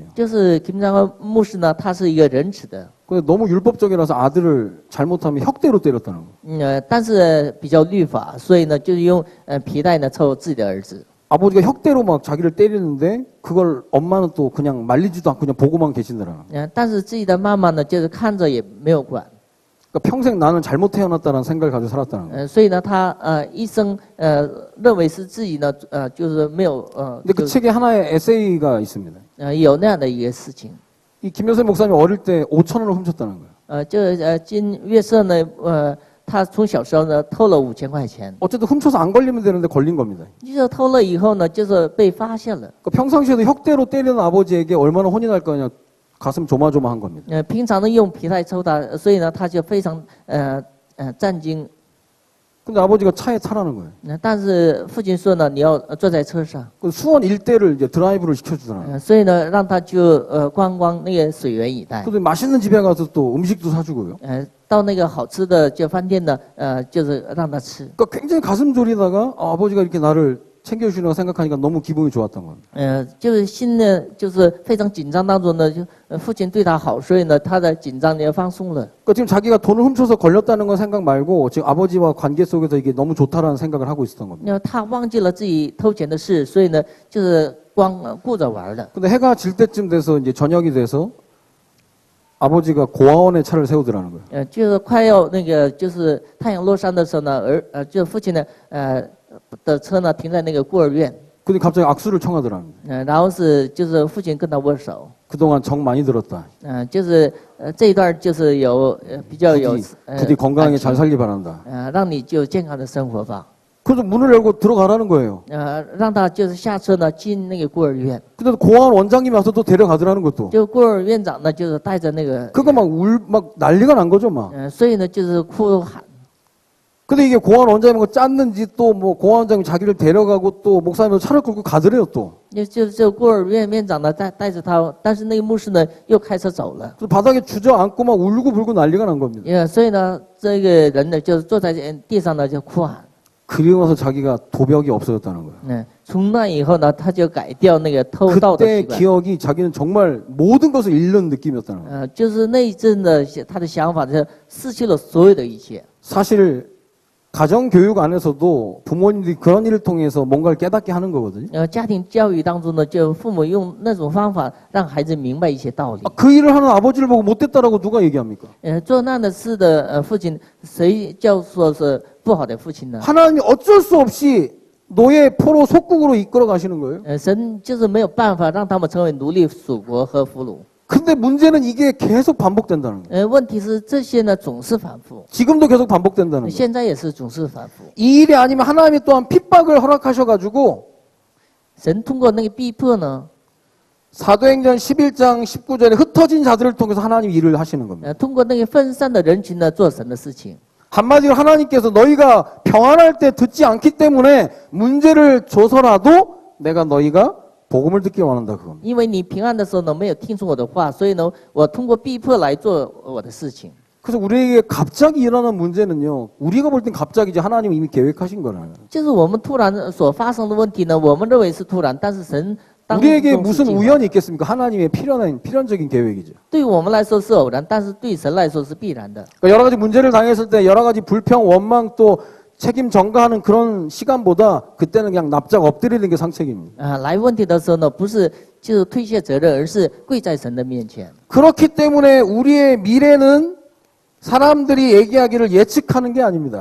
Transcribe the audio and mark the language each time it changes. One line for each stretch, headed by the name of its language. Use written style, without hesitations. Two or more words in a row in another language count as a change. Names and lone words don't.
Chinese: 就是金章焕牧师呢，他是一个仁慈的，
Korean: 근데 너무 율법적이라서 아들을 잘못하면 혁대로 때렸다는 거.
Chinese: 但是比较律法，所以呢，就是用皮带呢抽自己的儿子。
Korean: 아버지가 혁대로 막 자기를 때리는데 그걸 엄마는 또 그냥 말리지도 않고 그냥 보고만 계신다라는 거.
Chinese: 但是自己的妈妈呢，就是看着也没有管。
Korean: 그러니까 평생 나는 잘못 태어났다는 생각을 가지고 살았다는 거.
Chinese: 所以呢，他一生认为是自己呢，就是没有
Korean: 근데 그 책에 하나의 에세이가 있습니다.
Chinese: 有那样的一个事情。
Korean: 이 김효세 목사님 어릴 때 5천 원을 훔쳤다는 거예요.
Chinese: 金月社呢，他从小时候呢偷了5000块钱，
Korean: 어쨌든 훔쳐서 안 걸리면 되는데 걸린 겁니다.
Chinese: 就是偷了以后呢，就是被发现了。
Korean: 그러니까 평상시에도 혁대로 때리는 아버지에게 얼마나 혼이 날 거냐 가슴 조마조마한 겁니다.
Chinese: 平常呢用皮带抽他，所以呢他就非常震惊。
Korean: 근데 아버지가 차에 타라는 거예요.
Chinese: 但是父亲说呢，你要坐在车上，
Korean: 그 수원 일대를 이제 드라이브를 시켜주더라고요.
Chinese: 所以呢让他就观光那个水源一带，
Korean: 또 맛있는 집에 가서 또 음식도 사주고요.
Chinese: 到那个好吃的就饭店呢，就是让他吃。
Korean: 그러니까 굉장히 가슴 졸이다가 아버지가 이렇게 나를 챙겨주시는 거 생각하니까 너무 기분이 좋았던 겁니다.
Chinese: 就是心呢，就是非常紧张当中呢，就父亲对他好，所以呢，他的紧张也放松了。
Korean: 그러니까 지금 자기가 돈을 훔쳐서 걸렸다는 건 생각 말고 지금 아버지와 관계 속에서 이게 너무 좋다라는 생각을 하고 있었던 겁니다.
Chinese: 他忘记了自己偷钱的事，所以呢，就是光顾着玩了。
Korean: 근데 해가 질 때쯤 돼서 이제 저녁이 돼서 아버지가 고아원에 차를 세우더라는 거예요.
Chinese: 就是快要那个就是太阳落山的时候呢，就父亲呢，的车呢停在那个孤儿院，
Korean: 근데 갑자기 악수를 청하더라는 거예요.
Chinese: 然后就是父亲跟他握手，
Korean: 그동안 정 많이 들었다.
Chinese: 就是这一段就是有比较有
Korean: 부디 건강하게 잘 살기 바란다.
Chinese: 让你就健康的生活吧。
Korean: 그래서 문을 열고 들어가라는 거예요.
Chinese: 让他就是下车呢进那个孤儿院，
Korean: 근데 고아원 원장님이 와서 또 데려가더라는 것도.
Chinese: 就孤儿院长呢就是带着那个，
Korean: 그거 막 난리가 난 거죠, 막.
Chinese: 所以呢就是哭喊。
Korean: 근데 이게 고아원 원장님하고 짰는지 또 뭐 고아원 원장님 자기를 데려가고 또 목사님도 차를 끌고 가더래요 또.
Chinese: 就孤儿院院长呢带着他，但是那个牧师呢又开车走了。
Korean: 그래서 바닥에 주저앉고 막 울고불고 난리가 난 겁니다.
Chinese: 所以呢这个人呢就是坐在地上呢就哭喊。
Korean: 그리고 나서 자기가 도벽이 없어졌다는 거예요.
Chinese: 从那以后呢他就改掉那个偷盗的
Korean: 그때
Chinese: 习惯。
Korean: 기억이 자기는 정말 모든 것을 잃는 느낌이었다는 거예요.
Chinese: 就是那一阵的他的想法是失去了所有的一切。
Korean: 사실 가정 교육 안에서도 부모님들이 그런 일을 통해서 뭔가를 깨닫게 하는 거거든요.
Chinese: 家庭教育当中呢，就父母用那种方法让孩子明白一些道理。
Korean: 그 일을 하는 아버지를 보고 못됐다라고 누가 얘기합니까?
Chinese: 做那样的事的父亲，谁叫说是不好的父亲呢？
Korean: 하나님이 어쩔 수 없이 노예 포로 속국으로 이끌어 가시는 거예요.
Chinese: 神就是没有办法让他们成为奴隶属国和俘虏。
Korean: 근데 문제는 이게 계속 반복된다는 거예요.
Chinese: 问题是这些呢总是反复，
Korean: 지금도 계속 반복된다는 거예요.
Chinese: 现在也是总是反复。
Korean: 이 일이 아니면 하나님이 또한 핍박을 허락하셔가지고
Chinese: 神通过那个逼迫呢，
Korean: 사도행전 11장 19절에 흩어진 자들을 통해서 하나님 일을 하시는 겁니다.
Chinese: 通过那个分散的人群呢做神的事情。
Korean: 한마디로 하나님께서 너희가 평안할 때 듣지 않기 때문에 문제를 줘서라도 내가 너희가 복음을 듣기 원한다 그겁니다.
Chinese: 因为你平安的时候呢没有听从我的话，所以呢我通过逼迫来做我的事情。
Korean: 그래서 우리에게 갑자기 일어나는 문제는요. 우리가 볼 땐 갑자기지 하나님이 이미 계획하신 거라는.
Chinese: 就是我们突然所发生的问题呢，我们认为是突然，但是神当中
Korean: 우리에게
Chinese: 是
Korean: 무슨
Chinese: 计划。
Korean: 우연이 있겠습니까? 하나님의 필연적인 계획이죠.
Chinese: 对于我们来说是偶然，但是对神来说是必然的。
Korean: 그러니까 여러 가지 문제를 당했을 때 여러 가지 불평, 원망 또 책임 전가하는 그런 시간보다 그때는 그냥 납작 엎드리는 게 상책입니다.
Chinese: 来问题的时候呢，不是就是推卸责任，而是跪在神的面前。
Korean: 그렇기 때문에 우리의 미래는 사람들이 얘기하기를 예측하는 게 아닙니다.